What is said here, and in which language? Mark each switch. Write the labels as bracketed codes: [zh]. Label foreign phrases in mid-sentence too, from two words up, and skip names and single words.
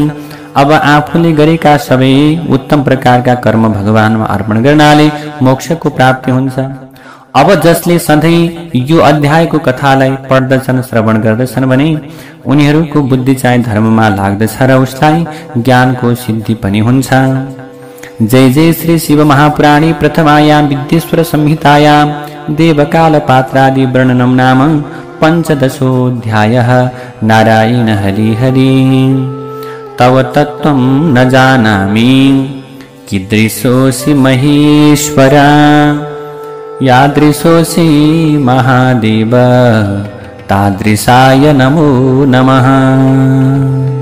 [ne] अब आफूले गरेका सबै उत्तम प्रकारका कर्म भगवानमा अर्पण गर्नाले मोक्षको प्राप्ति हुन्छ। अब जसले सधैँ यो अध्यायको कथालाई पढ्दछन् श्रवण गर्दछन् भने उनीहरूको बुद्धि चाहिँ धर्ममा लाग्दछ र उसलाई ज्ञानको सिद्धि पनि हुन्छ। [sa] जय जय श्री शिव महापुराणे प्रथमायां विद्येश्वर संहितायां देवकाल पात्रादि वर्णनम नाम पंचदशोऽध्यायः। नारायण हरि हरि। तव तत्त्वं न जानामि कीदृशोऽसि महेश्वरा, यादृशोऽसि महादेव तादृशाय नमो नमः।